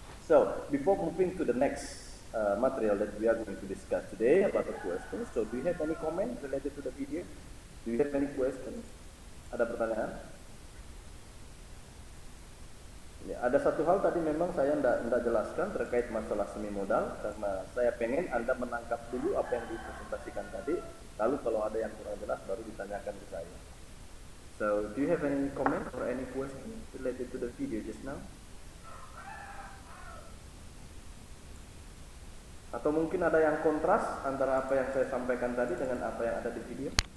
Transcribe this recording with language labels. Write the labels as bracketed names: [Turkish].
[English] So before moving to the next material that we are going to discuss today about the questions, so do you have any comment related to the video? Do you have any questions? [Indonesian] Ada pertanyaan? Ya, ada satu hal tadi memang saya tidak jelaskan terkait masalah semi-modal karena saya pengen Anda menangkap dulu apa yang dipresentasikan tadi, lalu kalau ada yang kurang jelas baru ditanyakan ke saya. [English] So, do you have any comment or any question related to the video just now? [Indonesian] Atau mungkin ada yang kontras antara apa yang saya sampaikan tadi dengan apa yang ada di video?